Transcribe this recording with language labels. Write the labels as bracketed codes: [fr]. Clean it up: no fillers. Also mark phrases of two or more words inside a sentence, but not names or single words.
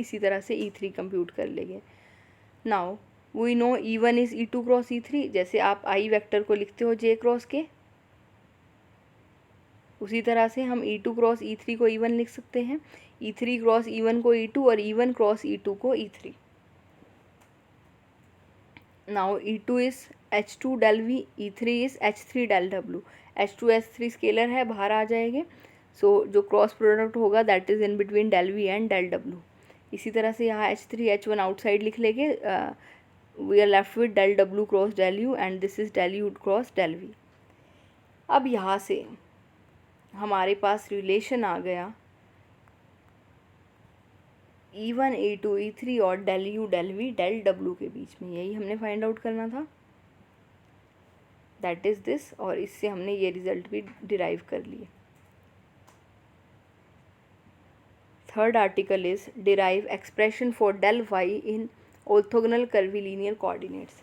[hi] इसी तरह से E3 कंप्यूट कर लेंगे। [en] now we know E1 is E2 cross E3. [hi] जैसे आप I वेक्टर को लिखते हो J क्रॉस के, उसी तरह से हम E2 क्रॉस E3 को E1 लिख सकते हैं, E3 क्रॉस E1 को E2 और E1 क्रॉस E2 को E3। [en] now E2 is H2 del V, E3 is H3 del W. [hi] H2 H3 स्केलर है, बाहर आ जाएंगे। [en] so जो cross product होगा that is in between del V and del W। [hi] इसी तरह से यहाँ H3 H1 आउटसाइड लिख लेंगे। [en] we are left with del W cross del U and this is del U cross del V. [hi] अब यहाँ से हमारे पास रिलेशन आ गया E1 E2 E3 और [en] del U del V del W [hi] के बीच में। यही हमने [en] find out [hi] करना था, [en] that is this. [hi] और इससे हमने ये रिजल्ट भी डिराइव कर लिए। [en] third article is derive expression for del y in orthogonal curvilinear coordinates.